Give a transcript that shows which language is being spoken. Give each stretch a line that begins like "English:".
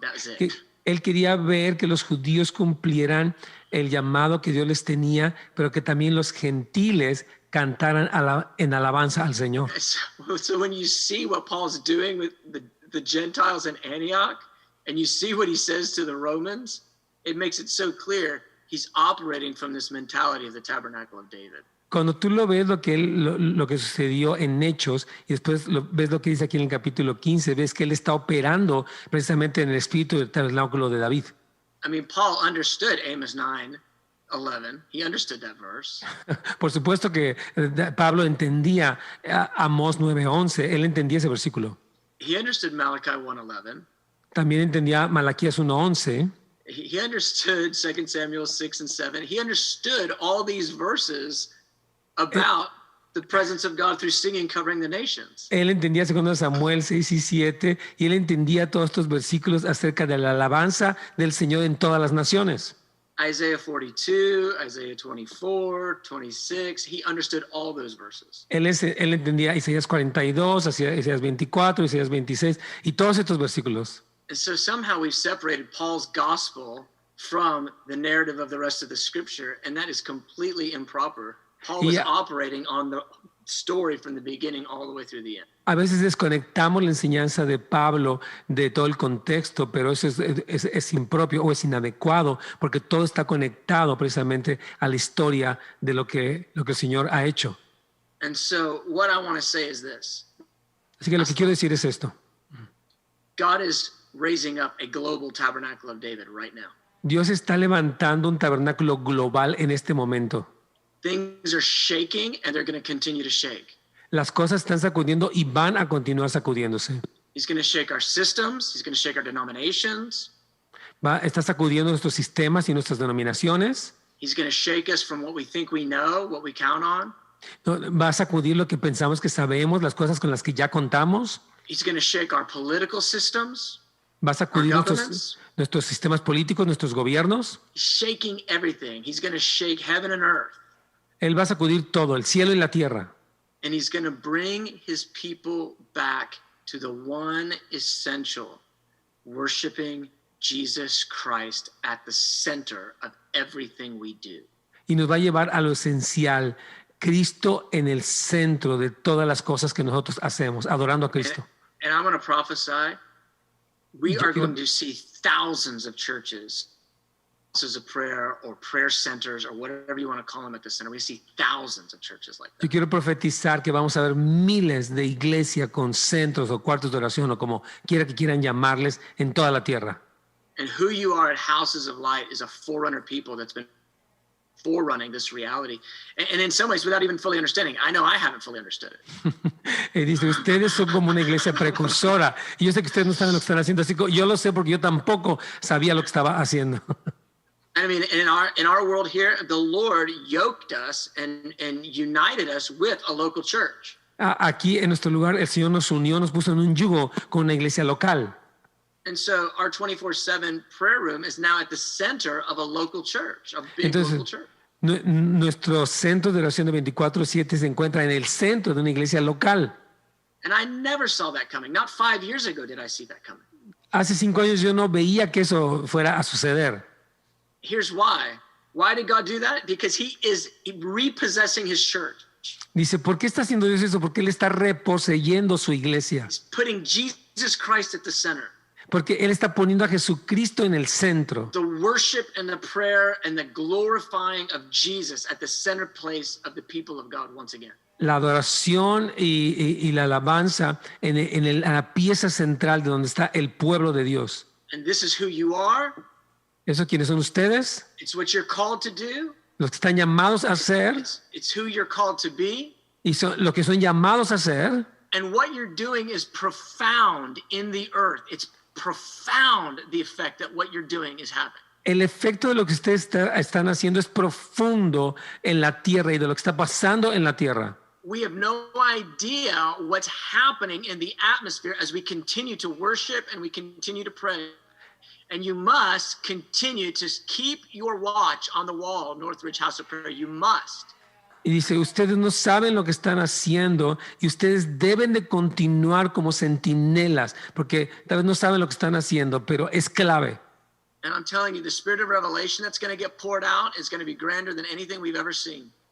English: That was it.
Spanish: Él quería ver que los judíos cumplieran el llamado que Dios les tenía, pero que también los gentiles cantaran en alabanza al Señor.
English: So when you see what Paul's doing with the Gentiles in Antioch, and you see what he says to the Romans, it makes it so clear he's operating from this mentality of the tabernacle of David.
Spanish: Cuando tú lo ves, lo que sucedió en Hechos, y después ves lo que dice aquí en el capítulo 15, ves que él está operando precisamente en el espíritu del tabernáculo de David.
English: I mean, Paul understood Amos 9:11. He understood that verse.
Spanish: Por supuesto que Pablo entendía Amós 9:11, él entendía ese versículo.
English: He understood Malachi 1:11.
Spanish: También entendía Malaquías 1:11.
English: He understood 2 Samuel 6 and 7. He understood all these verses about the presence of God through singing covering the nations.
Spanish: Él entendía 2 Samuel 6 y 7 y él entendía todos estos versículos acerca de la alabanza del Señor en todas las naciones.
English: Isaiah 42, Isaiah 24, 26, he understood all those verses.
Spanish: Él entendía Isaías 42, Isaías 24, Isaías 26 y todos estos versículos.
English: And so somehow we've separated Paul's gospel from the narrative of the rest of the scripture, and that is completely improper. Paul was operating on the story from the beginning all the way through the end.
Spanish: A veces desconectamos la enseñanza de Pablo de todo el contexto, pero eso es impropio o es inadecuado, porque todo está conectado precisamente a la historia de lo que el Señor ha hecho.
English: And so what I want to say is this.
Spanish: Así que lo que quiero decir es esto.
English: God is raising up a global tabernacle of David right now.
Spanish: Dios está levantando un tabernáculo global en este momento.
English: Things are shaking and they're going to continue to shake.
Spanish: Las cosas están sacudiendo y van a continuar sacudiéndose.
English: He's going to shake our systems. He's going to shake our denominations.
Spanish: Está sacudiendo nuestros sistemas y nuestras denominaciones.
English: He's going to shake us from what we think we know, what we count on.
Spanish: Va a sacudir lo que pensamos que sabemos, las cosas con las que ya contamos.
English: He's going to shake our political systems.
Spanish: Va a sacudir nuestros sistemas políticos, nuestros gobiernos.
English: He's shaking everything. He's going to shake heaven and earth.
Spanish: Él va a sacudir todo, el cielo y la tierra.
English: And he's going to bring his people back to the one essential, worshiping Jesus Christ at the center of everything we do.
Spanish: Y nos va a llevar a lo esencial, Cristo en el centro de todas las cosas que nosotros hacemos, adorando a Cristo.
English: And I'm going to prophesy, we are going to see thousands of churches, houses of prayer or prayer centers or whatever you want to call them at the center. We see thousands of churches like that.
Spanish: Yo quiero profetizar que vamos a ver miles de iglesias con centros o cuartos de oración o como quiera que quieran llamarles en toda la tierra.
English: And who you are at Houses of Light is a forerunner people that's been forerunning this reality. And in some ways, without even fully understanding, I know I haven't fully understood it.
Spanish: Dice, ustedes son como una iglesia precursora. Y yo sé que ustedes no saben lo que están haciendo, así que yo lo sé porque yo tampoco sabía lo que estaba haciendo.
English: I mean, in our world here, the Lord yoked us and united us with a local church.
Spanish: Aquí en nuestro lugar, el Señor nos unió, nos puso en un yugo con una iglesia local.
English: And so our 24/7 prayer room is now at the center of a local church, a big local church.
Spanish: Nuestro centro de oración de 24/7 se encuentra en el centro de una iglesia local.
English: And I never saw that coming. Not 5 years ago did I see that coming.
Spanish: Hace 5 años yo no veía que eso fuera a suceder.
English: Here's why. Why did God do that? Because he is repossessing his church.
Spanish: Dice, ¿por qué está haciendo Dios eso? Porque Él está reposeyendo su iglesia.
English: He's putting Jesus Christ at the center.
Spanish: Porque Él está poniendo a Jesucristo en el centro.
English: The worship and the prayer and the glorifying of Jesus at the center place of the people of God once again.
Spanish: la adoración y la alabanza en la pieza central de donde está el pueblo de Dios.
English: And this is who you are.
Spanish: ¿Eso quiénes son ustedes?
English: It's what you're called to do.
Spanish: Los que están llamados a hacer
English: It's who you're called to be.
Spanish: y lo que son llamados a hacer.
English: And what you're doing is profound in the earth. It's profound, the effect that what you're doing is having.
Spanish: El efecto de lo que ustedes están haciendo es profundo en la tierra y de lo que está pasando en la tierra.
English: We have no idea what's happening in the atmosphere as we continue to worship and we continue to pray. And you must continue to keep your watch on the wall, Northridge House of Prayer. You must.
Spanish: Y dice, ustedes no saben lo que están haciendo y ustedes deben de continuar como centinelas, porque tal vez no saben lo que están haciendo, pero es clave.
English: And I'm telling you, the spirit of revelation that's going to get poured out is going to be grander than anything we've ever seen.